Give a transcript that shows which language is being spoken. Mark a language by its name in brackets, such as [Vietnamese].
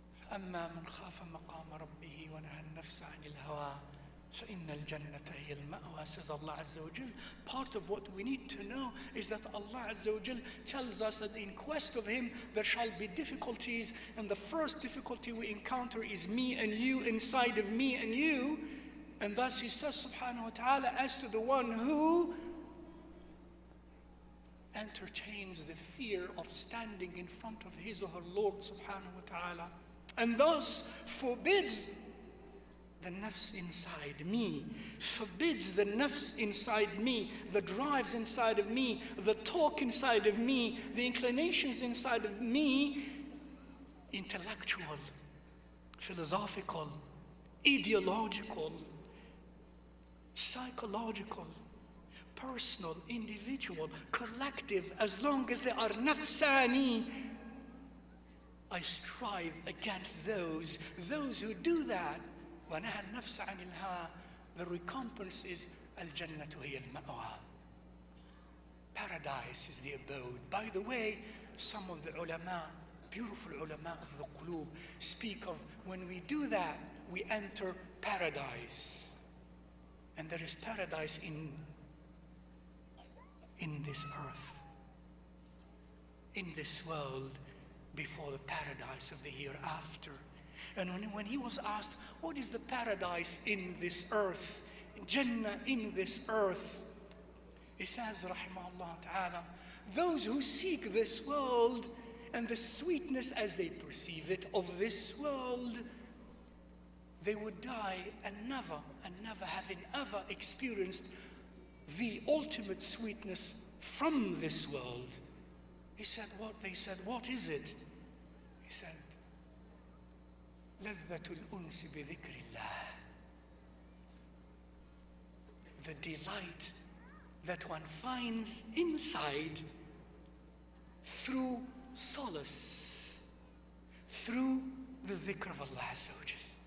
[Arabic] فأما من خاف مقام ربه ونهى النفس عن الهوى فإن الجنة هي المأوى, says Allah Azza wa Jal. [English] Part of what we need to know is that Allah Azza wa Jal tells us that in quest of Him there shall be difficulties, and the first difficulty we encounter is me and you, inside of me and you. And thus He says subhanahu wa ta'ala, as to the one who entertains the fear of standing in front of his or her Lord subhanahu wa ta'ala, and thus forbids the nafs inside me, forbids the nafs inside me, the drives inside of me, the talk inside of me, the inclinations inside of me, intellectual, philosophical, ideological, psychological, personal, individual, collective, as long as they are nafsani, I strive against those who do that. [Arabic] وَنَهَى النَّفْسَ عَنِ الْهَوَى, [English] the recompense is [Arabic] الْجَنَّةُ هِيَ الْمَأْوَى. [English] Paradise is the abode. By the way, some of the ulama, beautiful ulama of the qulub, speak of when we do that, we enter paradise. And there is paradise in this earth, in this world, before the paradise of the hereafter. And when he was asked, what is the paradise in this earth, Jannah in this earth, he says, rahimahullah ta'ala, those who seek this world and the sweetness as they perceive it of this world, they would die and never having ever experienced the ultimate sweetness from this world. He said, what? They said, what is it? He said, [Arabic] لذة الأنس بذكر الله. [English] The delight that one finds inside through solace, through the dhikr of Allah Azza wa Jal.